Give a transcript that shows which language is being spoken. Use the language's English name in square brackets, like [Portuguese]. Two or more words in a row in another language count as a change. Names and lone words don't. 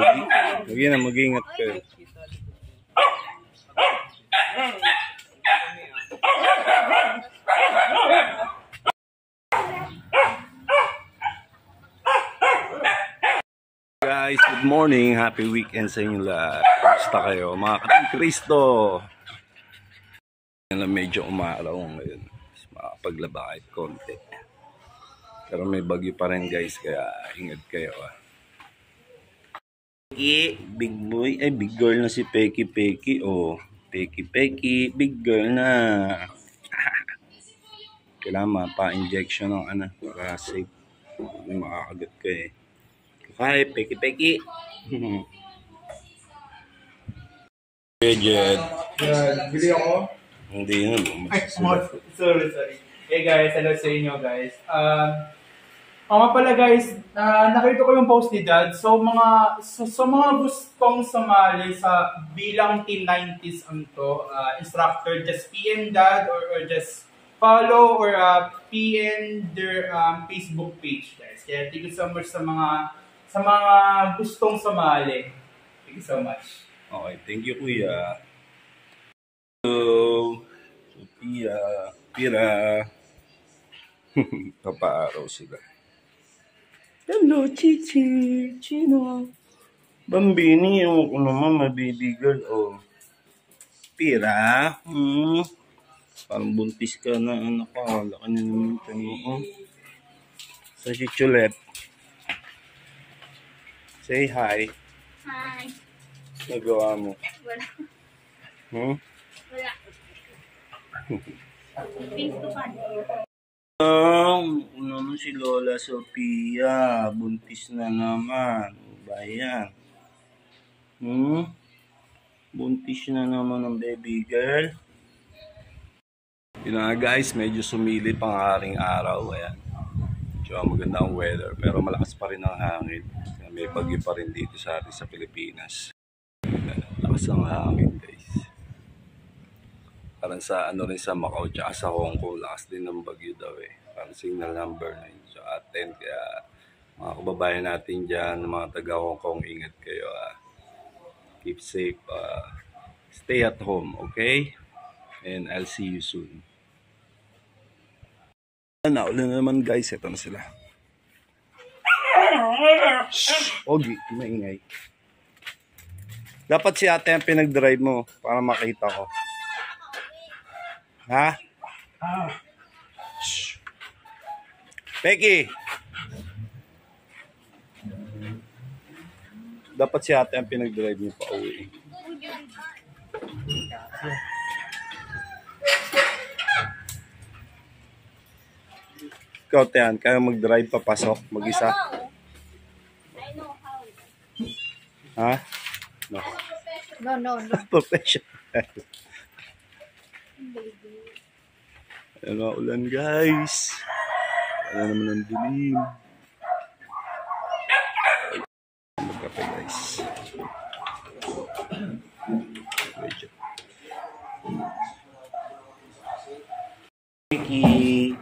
[Filipino] Mag-ingat kayo. [English] Guys, good morning. Happy weekend [Filipino] sa inyo lahat. Kumusta kayo? Mga Kating Kristo. Medyo umaraw ngayon. Makapaglaba kahit konti. Pero may bagyo pa rin guys, kaya ingat kayo. [English] Big boy, [Filipino] ay [English] big girl [Filipino] na si Peki. Oh, Peki, [English] big girl [Filipino] na. Kailangan mapa-injection ng ano, para safe. Hindi makakagat ka eh. Hi, Peki. Jed. Bili ako? Hindi yun. Ay, sorry. [English] Hey guys, hello [Filipino] sa inyo guys. Nga pala guys, nakita ko yung post ni Dad. [English] So [Filipino] mga gustong sumali sa bilang [English] Team 90s instructor, just PM Dad or just follow or PM their Facebook page guys. [Filipino] Kaya [English] thank you so much [Filipino] sa mga gustong sumali. [English] Thank you so much. Okay, thank you [Filipino] kuya. [English] Hello, Sophia, Pira. [Filipino] Papaaraw sila. Hello, Chichi, Chino. Bambini, yung ko naman, [English] baby girl. Oh. [Filipino] Pira, parang buntis ka na, anak ko. Laki na naman ito mo. Sa si Chulet. [English] Say hi. Hi. [Filipino] Nagawa mo. Wala. Hmm? [English] Wala. Face to face. [Filipino] Naman si Lola Sophia, buntis na naman. Bayan. Buntis na naman ng [English] baby girl. [Filipino] Yun na guys, medyo sumilip ang haring araw. Ayan. Medyo maganda ang weather, pero malakas pa rin ang hangin. May bagyo pa rin dito sa atin sa Pilipinas. Lakas ang hangin guys. Parang sa ano rin sa Macau tsaka sa Hong Kong, lakas din ng bagyo daw eh. Parang signal number 9 so 10. Kaya mga kababayan natin dyan, mga taga Hong Kong, ingat kayo. [English] Keep safe. Stay at home, okay? And I'll see you soon. [Filipino] Naulan na naman guys, ito na sila. Shhh! Ogi, maingay. Dapat si ate ang pinag-drive mo para makita ko. Ha? Shhh. Peki! Dapat si ate ang pinag-drive niyo pa uwi. Ikaw, Tian, kaya mag-drive papasok, mag-isa? [English] I know how. Ha? No. No. [Filipino] Professional. Ano, ulan guys. Wala naman ang dilim. Magkape guys. Peki.